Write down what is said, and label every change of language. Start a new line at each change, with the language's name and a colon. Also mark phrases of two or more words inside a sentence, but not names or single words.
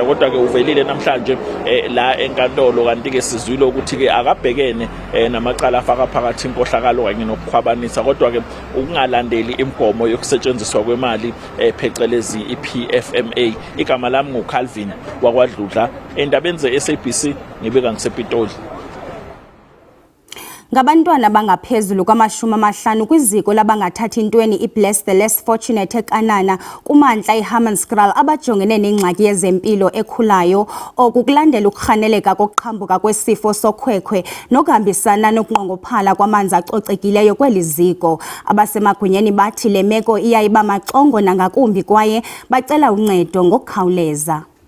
Zulu: Kodwa ke uvelile namhlanje la enkantolo, kanti ke sizwile ukuthi ke akabhekene namacala afaka phakathi inkohlakalo kanye nokukhwabanisa, kodwa ke ukungalandeli imigomo yokusetshenziswa kwemali phecelezi iPFMA. Igama lami nguCalvin wakwaDludla, endabeni ze-SABC ngibeka ngisePitoli.
Xhosa: Ngabantwana abangaphezulu kwama-50 kwiziko labangathathi ntweni iBless the Less Fortunate eKanana kumantla iHammanskraal abajongene nengxaki yezempilo ekhulayo, oku kulandela ukurhaneleka kokuqhambuka kwesifo sokhwekhwe nokuhambisana nokunqongophala kwamanzi acocekileyo kweli ziko. Abasemagunyeni bathi le meko iyayiba maxongo nangakumbi kwaye bacela uncedo ngokukhawuleza.